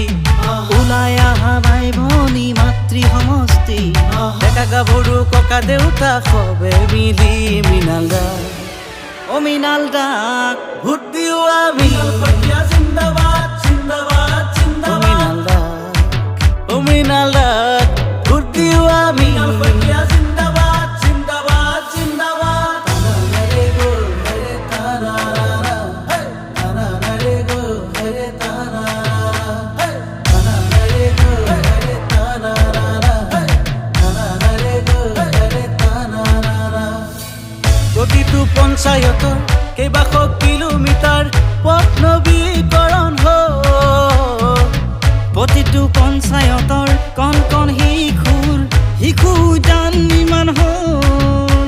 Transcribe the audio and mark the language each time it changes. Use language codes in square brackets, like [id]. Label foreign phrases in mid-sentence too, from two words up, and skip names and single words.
[as] ওলাই আহা ভাই ভনী মাতৃ সমষ্টি, ডেকা গাভৰু ককা দেউতা সবে মিলি মৃণাল দা ও মৃণাল দাক ভোট দিও আমি। [hi] ज़िंदाबाद ज़िंदाबाद ज़िंदाबाद [as] মৃণাল দা ও মৃণাল দাক ভোট দিও আমি। [hi] ज़िंदाबाद ज़िंदाबाद ज़िंदाबाद [as] রে গো রে তারা তারা রে গো রে তারা তারা রে গো রে তারা তারা রে গো রে তারা। প্ৰতিটো পঞ্চায়তৰ কেইবাশ কিলোমিটাৰ পথ নৱীকৰণ হ'ল, প্ৰতিটো পঞ্চায়তৰ কণ কণ শিশু উদ্যান নিৰ্মাণ হ'ল।